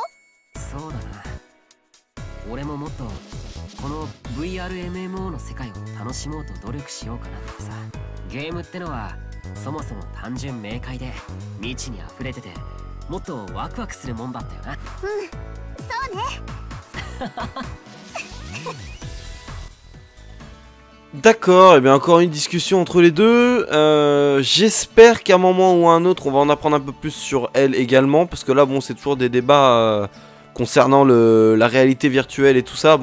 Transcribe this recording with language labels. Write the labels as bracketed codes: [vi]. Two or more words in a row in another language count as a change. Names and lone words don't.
[ja] そうだな。俺ももっとこの VRMMO の世界を楽しもうと努力しようかなってさ。ゲームってのはそもそも単純明快で未知に溢れててもっとワクワクするもんだったよな。そうね。 [fr] D'accord, et bien encore une discussion entre les deux. J'espère qu'à un moment ou à un autre, on va en apprendre un peu plus sur elle également, parce que là, bon, c'est toujours des débats concernant la réalité virtuelle et tout ça.